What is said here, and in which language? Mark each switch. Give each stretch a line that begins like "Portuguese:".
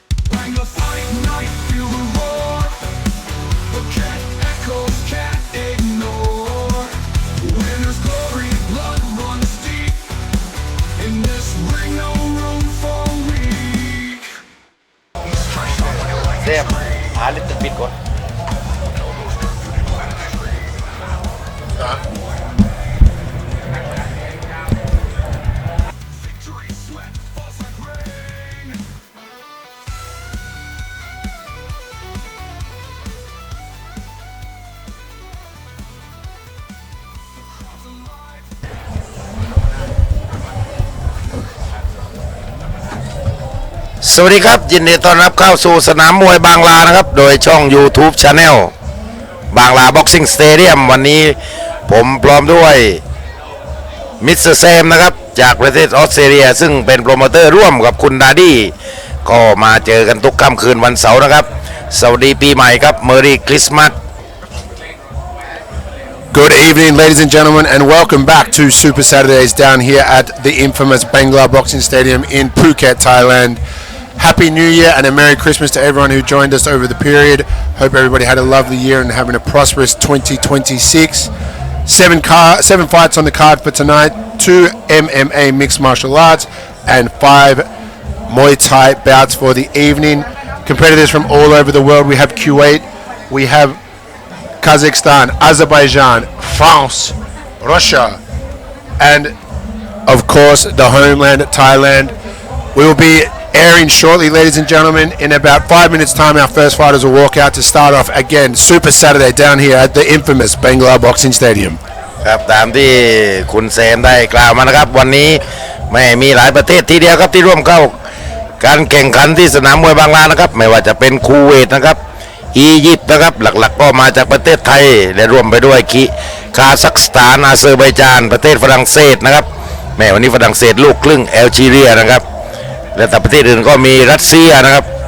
English: Bangla fight night, feel the roar. The cat echoes can't ignore. Winner's glory, blood runs deep. In this ring, no room for weak.
Thai: เซมหาลิตรปิดก่อนสวัสดีครับยินดีต้อนรับเข้าสู่ สนามมวยบางลานะครับโดยช่อง YouTube Channel บางลาบ็อกซิ่งสเตเดียมวันนี้ผมพร้อมด้วย มิสเตอร์แซมนะครับจากประเทศออสเตรเลียซึ่งเป็นโปรโมเตอร์ร่วมกับคุณดาดี้ก็มาเจอกันทุกค่ำคืนวันเสาร์นะครับสวัสดีปีใหม่ครับเมอรี่คริสต์มาส
English: Good evening, ladies and gentlemen, and welcome back to Super Saturdays down here at the infamous Bangla Boxing Stadium in Phuket, Thailand. Happy New Year and a Merry Christmas to everyone who joined us over the period. Hope everybody had a lovely year and having a prosperous 2026. Seven fights on the card for tonight, 2 MMA mixed martial arts, and 5 Muay Thai bouts for the evening. Competitors from all over the world. We have Kuwait, we have Kazakhstan, Azerbaijan, France, Russia, and of course the homeland, Thailand. We will be airing shortly, ladies and gentlemen. In about 5 minutes time, our first fighters will walk out to start off again Super Saturday down here at the infamous Bangla Boxing Stadium.
Thai: ครับตามที่คุณเซมได้กล่าวมานะครับวันนี้ไม่มีหลายประเทศทีเดียวครับที่ร่วมเข้าการแข่งขันที่สนามมวยบางลานะครับไม่ว่าจะเป็นคูเวตนะครับอียิปต์นะครับหลักๆก็มาจากประเทศไทยและรวมไปด้วยคาซัคสถานอาเซอร์ไบจานประเทศฝรั่งเศสนะครับแม้วันนี้ฝรั่งเศสลูกครึ่งแอลจีเรียนะครับและแต่ประเทศอื่นก็มีรัสเซียนะครับ